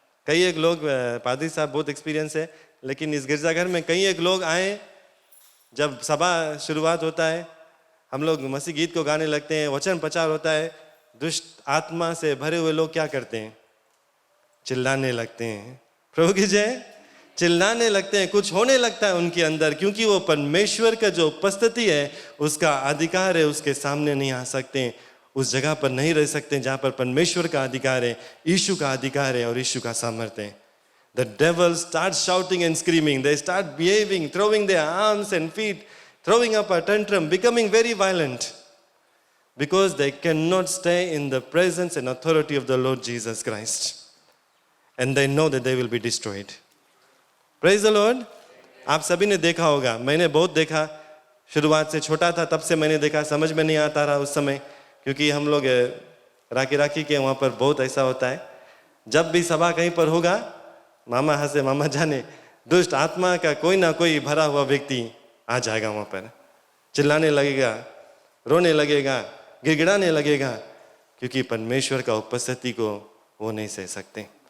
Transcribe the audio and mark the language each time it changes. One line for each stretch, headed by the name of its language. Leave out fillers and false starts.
Hindi: कई एक लोग, पादरी साहब बहुत एक्सपीरियंस है, लेकिन इस गिरजाघर में कई एक लोग आए, जब सभा शुरुआत होता है, हम लोग मसीह गीत को गाने लगते हैं, वचन प्रचार होता है, दुष्ट आत्मा से भरे हुए लोग क्या करते हैं, चिल्लाने लगते हैं। प्रभु की जय। चिल्लाने लगते हैं, कुछ होने लगता है उनके अंदर, क्योंकि वो परमेश्वर का जो उपस्थिति है, उसका अधिकार है, उसके सामने नहीं आ सकते, उस जगह पर नहीं रह सकते जहां पर परमेश्वर का अधिकार है, यीशु का अधिकार है और यीशु का सामर्थ्य है।
English: The devil starts shouting and screaming. They start behaving, throwing their arms and feet, throwing up a tantrum, becoming very violent, because they cannot stay in the presence and authority of the Lord Jesus Christ. And they know that they will be destroyed. Praise the Lord.
Hindi: आप सभी ने देखा होगा, मैंने बहुत देखा, शुरुआत से छोटा था तब से मैंने देखा, समझ में नहीं आता रहा उस समय, क्योंकि हम लोग राखी के वहाँ पर बहुत ऐसा होता है। जब भी सभा कहीं पर होगा, मामा हंसे मामा जाने, दुष्ट आत्मा का कोई ना कोई भरा हुआ व्यक्ति आ जाएगा वहाँ पर, चिल्लाने लगेगा, रोने लगेगा, गिड़गिड़ाने लगेगा, क्योंकि परमेश्वर का उपस्थिति को वो नहीं सह सकते।